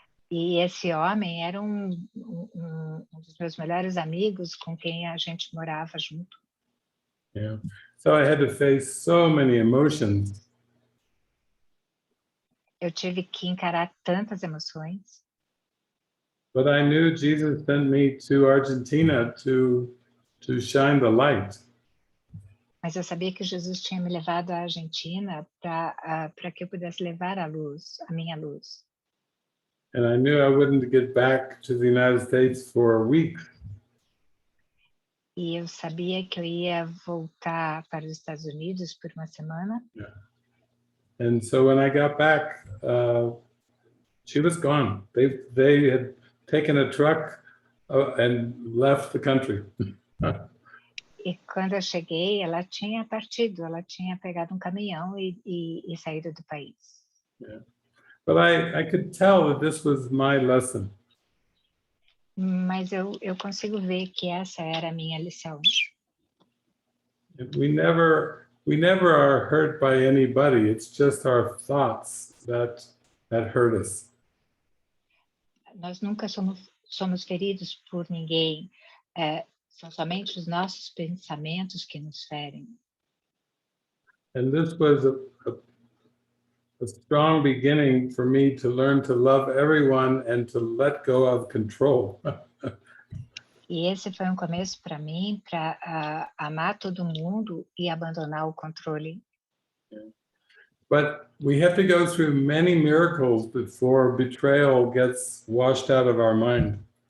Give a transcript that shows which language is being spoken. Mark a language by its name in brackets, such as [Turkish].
[Portuguese] E esse homem era um dos meus melhores amigos com quem a gente morava junto. Yeah. [English] So I had to face so many emotions. [Portuguese] Eu tive que encarar tantas emoções. [English] But I knew Jesus sent me to Argentina to shine the light. [Portuguese] Mas eu sabia que Jesus tinha me levado à Argentina para que eu pudesse levar a luz, a minha luz. [English] And I knew I wouldn't get back to the United States for a week. [Portuguese] E eu sabia que eu ia voltar para os Estados Unidos por uma semana. [English] And so when I got back, she was gone. They had taken a truck and left the country. [Portuguese] E quando eu cheguei, ela tinha partido, ela tinha pegado um caminhão e saído do país. Yeah. [English] But I could tell that this was my lesson. [Portuguese] Mas eu consigo ver que essa era a minha lição. [English] We never are hurt by anybody. It's just our thoughts that hurt us. [Portuguese] Nós nunca somos feridos por ninguém. São somente os nossos pensamentos que nos ferem. [English] And this was a strong beginning for me to learn to love everyone and to let go of control. [Portuguese] E esse foi um começo para mim, para amar todo mundo e abandonar o controle. [English] But we have to go through many miracles before betrayal gets washed out of our mind.